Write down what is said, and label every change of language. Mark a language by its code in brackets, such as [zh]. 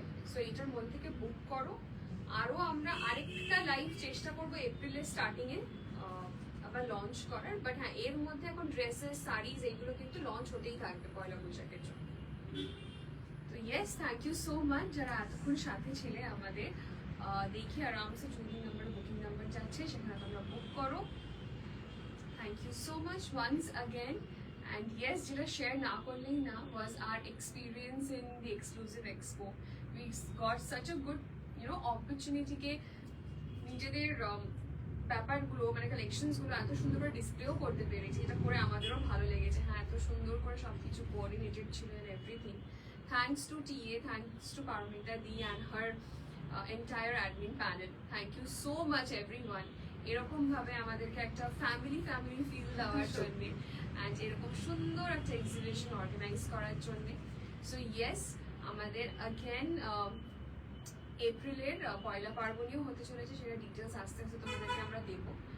[bn] So এইটার মধ্যে থেকে বুক করো। আরো আমরা আরেকটা লাইভ চেষ্টা করবো এপ্রিলের স্টার্টিং এ আবার লঞ্চ করার, বাট হ্যাঁ এর মধ্যে এখন ড্রেসেস শাড়িজ এইগুলো কিন্তু লঞ্চ হতেই থাকবে পয়লা বৈশাখের জন্য। তো yes, [en] thank you so much [bn] যারা এতক্ষণ সাথে ছিলে আমাদের। দেখি আরামসে জুলি নাম্বার বুকিং নাম্বার যাচ্ছে, সেখানে তোমরা বুক করো। [en] Thank you so much once again. And yes, [bn] যেটা শেয়ার না করলেই না [en] was our experience in the exclusive expo. We got such a good, [bn] opportunity কে নিজেদের ব্যাপারগুলো মানে কালেকশনস গুলো এত সুন্দর করে ডিসপ্লেও করতে পেরেছি। এটা করে আমাদেরও ভালো লেগেছে, হ্যাঁ এত সুন্দর করে সবকিছু কোঅর্ডিনেটেড ছিল [en] and everything. Thanks to TA, thanks to Paramita Di and her entire admin panel. Thank you so much everyone. [bn] এরকম ভাবে আমাদেরকে একটা ফ্যামিলি ফিল দেওয়ার জন্য and এরকম সুন্দর একটা এক্সিবিশন অর্গানাইজ করার জন্য। সো ইয়েস, আমাদের অ্যাগেন এপ্রিলের পয়লা পার্বণীয় হতে চলেছে, সেটা ডিটেলস আস্তে আস্তে তোমাদেরকে আমরা দেবো।